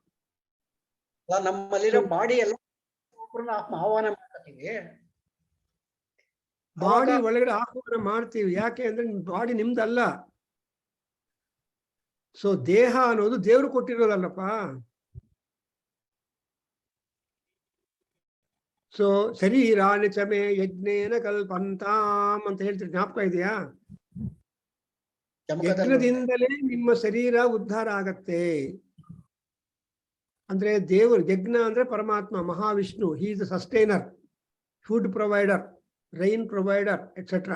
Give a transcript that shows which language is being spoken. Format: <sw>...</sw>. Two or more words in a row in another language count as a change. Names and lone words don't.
<kn>ನಮ್ಮಲ್ಲಿರೋ ಬಾಡಿ ಎಲ್ಲ ಆಹ್ವಾನ ಮಾಡ್ತೀವಿ, ಬಾಡಿ ಒಳಗಡೆ ಆಹ್ವಾನ ಮಾಡ್ತೀವಿ. ಯಾಕೆ ಅಂದ್ರೆ ಬಾಡಿ ನಿಮ್ದಲ್ಲ. ಸೊ ದೇಹ ಅನ್ನೋದು ದೇವ್ರು ಕೊಟ್ಟಿರೋದಲ್ಲಪ್ಪ. ಸೊ</kn> <sa>ಶರೀರಾಣಿ ಚಮೆ ಯಜ್ಞೇನ ಕಲ್ಪಂತಾಂ</sa> <kn>ಅಂತ ಹೇಳ್ತೀರಿ, ಜ್ಞಾಪಕ ಇದೆಯಾ? ಯಜ್ಞದಿಂದಲೇ ನಿಮ್ಮ ಶರೀರ ಉದ್ಧಾರ ಆಗತ್ತೆ. ಅಂದ್ರೆ ದೇವರು, ಯಜ್ಞ ಅಂದ್ರೆ ಪರಮಾತ್ಮ ಮಹಾವಿಷ್ಣು,</kn> <en>he is the sustainer, food provider, rain provider etcetera.</en>